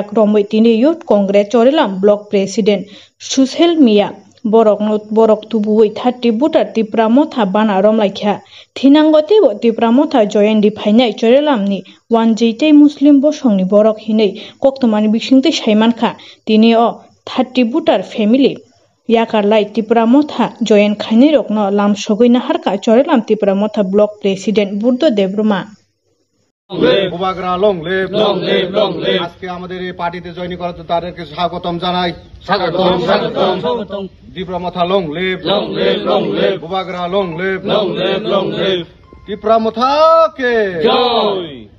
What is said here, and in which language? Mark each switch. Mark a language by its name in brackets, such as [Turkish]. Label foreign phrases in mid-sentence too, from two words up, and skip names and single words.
[Kok Borok] Romoi Tini Youth Congress Chorilam Block President Sushel Mia Borok Tubuwi 30 Butar Tripura Motha Bana Romlaikya Thinangoti Tripura Motha Join di Phainai Chorilam ni Wanji Tei Muslim Bosong ni Borok Hinei Koktomani Bishingte Shaimanka Tini o 30 Butar Family Yakarlai Tripura Motha Joyen Khaini Rokno Lam Sogoina Harka Chorilam Tripura Motha Block President Burdu Debruma [Bangla] বুবাগরা [English] long live [Bangla] আজকে আমাদের এই পার্টিতে জয়েন করাতে তাদেরকে স্বাগতম জানাই। স্বাগতম ত্রিপুরা মথা [English] long live [Bangla] বুবাগরা [English] long live [Bangla] ত্রিপুরা মথাকে জয়।